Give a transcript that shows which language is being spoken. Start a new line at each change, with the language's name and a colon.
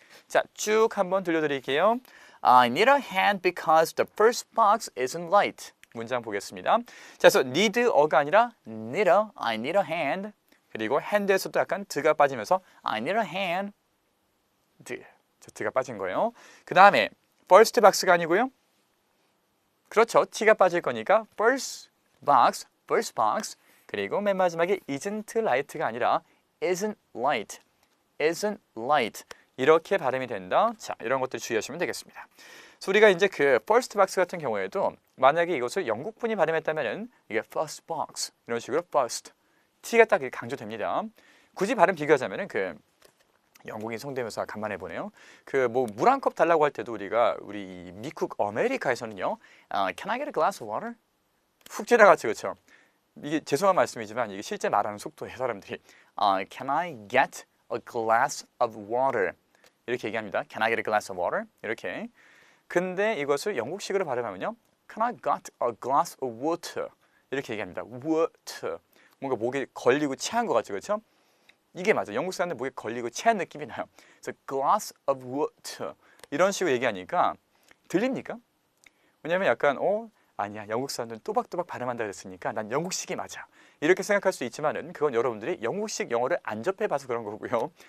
Korean: 자, 쭉 한번 들려드릴게요.
English: I need a hand because the first box isn't light.
Korean: 문장 보겠습니다. 자, 그래서 need가 아니라 needer,
English: I need a hand.
Korean: 그리고 hand에서도 약간 드가 빠지면서
English: I need a hand.
Korean: 드가 빠진 거예요. 그 다음에 first box가 아니고요. 그렇죠. t가 빠질 거니까
English: first box.
Korean: 그리고 맨 마지막에
English: isn't light
Korean: 가 아니라 isn't light.
English: isn't light.
Korean: 이렇게 발음이 된다. 자, 이런 것들 주의하시면 되겠습니다. 그래서 우리가 이제 그 first box 같은 경우에도 만약에 이것을 영국분이 발음했다면은 이게 first box 이런 식으로 first t가 딱 강조됩니다. 굳이 발음 비교하자면은 그 영국인 성대모사 간만에 보네요. 그 뭐 물 한 컵 달라고 할 때도 우리 이 미국 아메리카에서는요,
English: Can I get a glass of water?
Korean: 훅 지나갔죠, 그렇죠? 이게 죄송한 말씀이지만 이게 실제 말하는 속도에 사람들이
English: Can I get a glass of water?
Korean: 이렇게 얘기합니다.
English: Can I get a glass of water?
Korean: 이렇게. 근데 이것을 영국식으로 발음하면요,
English: Can I get a glass of water?
Korean: 이렇게 얘기합니다. water. 뭔가 목에 걸리고 체한 것 같죠, 그렇죠? 이게 맞아요. 영국 사람들 목에 걸리고 체한 느낌이 나요. 그래서
English: glass of water
Korean: 이런 식으로 얘기하니까 들립니까? 왜냐하면 약간 아니야, 영국 사람들은 또박또박 발음한다 그랬으니까 난 영국식이 맞아 이렇게 생각할 수 있지만은 그건 여러분들이 영국식 영어를 안 접해봐서 그런 거고요.